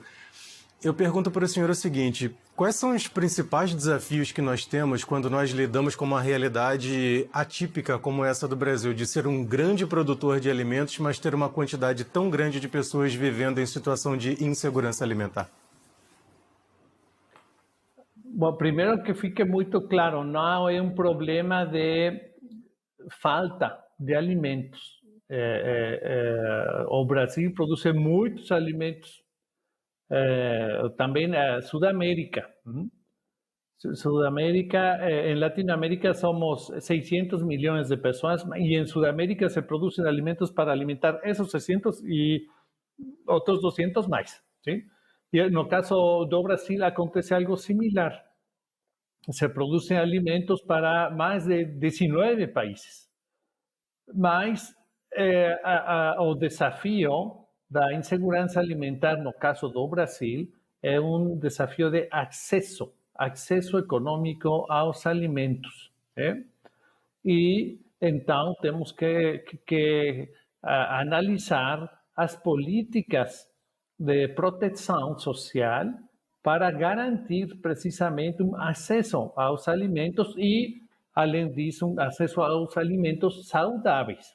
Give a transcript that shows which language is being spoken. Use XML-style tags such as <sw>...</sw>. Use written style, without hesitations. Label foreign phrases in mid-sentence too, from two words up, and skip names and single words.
<pt>Eu pergunto para o senhor o seguinte: quais são os principais desafios que nós temos quando nós lidamos com uma realidade atípica como essa do Brasil, de ser um grande produtor de alimentos, mas ter uma quantidade tão grande de pessoas vivendo em situação de insegurança alimentar? Bom, primeiro que fique muito claro, não é um problema de falta de alimentos. O Brasil produz muitos alimentos</pt> <es>También Sudamérica. Sudamérica, en Latinoamérica somos 600 millones de personas y en Sudamérica se producen alimentos para alimentar esos 600 y otros 200 más, ¿sí? Y en el caso do Brasil acontece algo similar. Se producen alimentos para más de 19 países.</es> <pt>Mas o desafio da insegurança alimentar, no caso do Brasil, é um desafio de acesso econômico aos alimentos. Né? E então temos que analisar as políticas de proteção social para garantir precisamente um acesso aos alimentos e, além disso, um acesso aos alimentos saudáveis.</pt>